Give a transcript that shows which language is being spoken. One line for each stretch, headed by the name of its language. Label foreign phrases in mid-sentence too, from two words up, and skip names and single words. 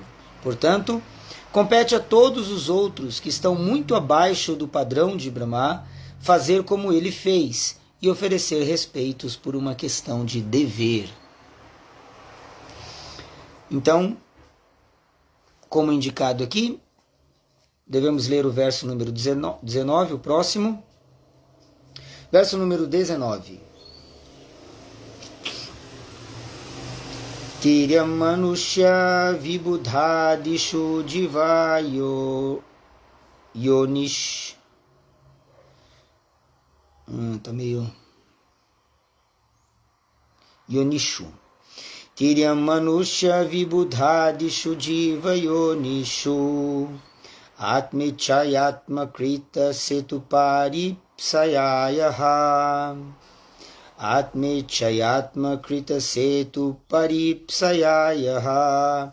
Portuguese: Portanto, compete a todos os outros que estão muito abaixo do padrão de Brahma fazer como ele fez e oferecer respeitos por uma questão de dever. Então, como indicado aqui, devemos ler o verso número 19, o próximo. Verso número 19.
Sanskrit: तिर्यङ् मनुष्य विबुधादिषु जीवयो योनिष्.
Portuguese: Tá meio...
Sanskrit: योनिषु. तिर्यङ् मनुष्य विबुधादिषु जीव योनिषु. आत्मेच्छयात्म कृत सेतुपरि प्सययः. आत्मेच्छयात्म कृत सेतुपरि प्सययः.